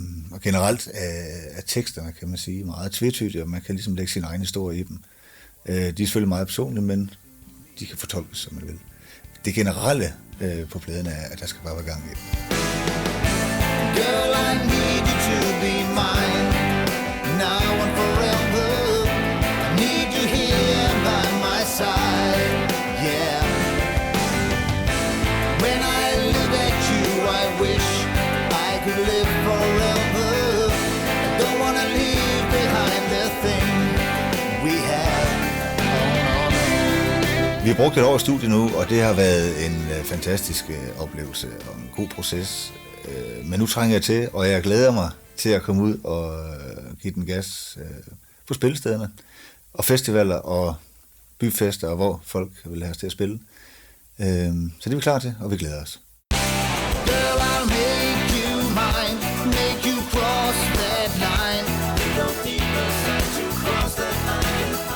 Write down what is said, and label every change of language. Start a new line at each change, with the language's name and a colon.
Danish: Og generelt er teksterne, kan man sige, meget tvetydige, og man kan ligesom lægge sin egen historie i dem. De er selvfølgelig meget personlige, men de kan fortolkes, som man vil. Det generelle på pladen er, at der skal bare være gang i den.
English: Girl, I need you to be mine, now and forever. I need you here by my side, yeah. When I look at you, I wish I could live forever. I don't want to leave behind the thing we have.
Danish: Vi har brugt et år i studiet nu, og det har været en fantastisk oplevelse og en god proces. Men nu trænger jeg til, og jeg glæder mig til at komme ud og give den gas på spillestederne og festivaler og byfester, og hvor folk vil have os til at spille. Så det er vi klar til, og vi glæder os.
English: Girl, I'll make you mine, make you cross that line. Don't need to cross that line.